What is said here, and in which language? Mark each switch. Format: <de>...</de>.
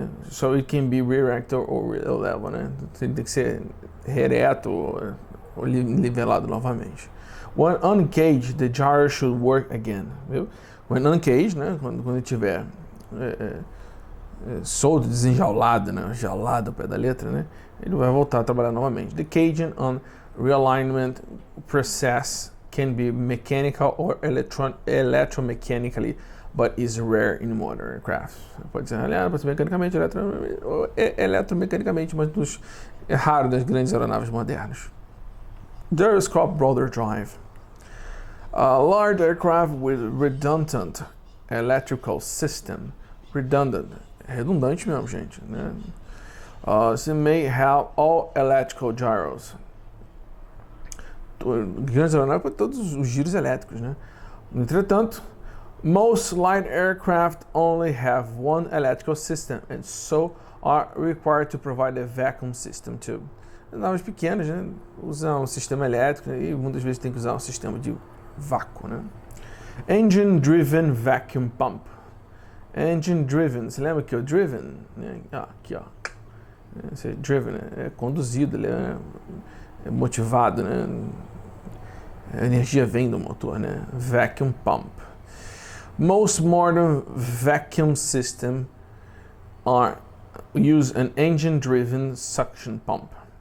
<en>So it can be re-erected or level,</en> <pt>né? Tem que ser rereto ou nivelado novamente.</pt> <en>When uncaged, the gyro should work again.</en> <pt>Viu?</pt> <en>When uncaged,</en> <pt>né? Quando ele estiver solto, desenjaulado, né? Jaulado ao pé da letra, né? Ele vai voltar a trabalhar novamente.</pt> <en>The caging on realignment process can be mechanical or electromechanically, but is rare in modern aircraft.</en> <pt>Pode ser alinhado, pode ser mecanicamente, eletromecanicamente, mas é raro nas grandes aeronaves modernas.</pt> <en>Gyroscopic rotor drive. A large aircraft with redundant electrical system.</en> <pt>Redundante mesmo, gente, né? Você</pt> <en>may have all electrical gyros.</en> <pt>Grandes aeronaves para todos os giros elétricos, né? Entretanto,</pt> <en>Most light aircraft only have one electrical system and so are required to provide a vacuum system too.</en> <pt>Naves pequenas, né, usam um sistema elétrico e muitas vezes tem que usar um sistema de vácuo, né?</pt> <en>Engine driven vacuum pump.</en> <pt>Engine driven, você lembra que é o driven? Né? Aqui, ó. Esse driven é conduzido, ele é motivado, né? A energia vem do motor, né?</pt> <en>Vacuum pump. Most modern vacuum systems use an engine-driven suction pump.</en>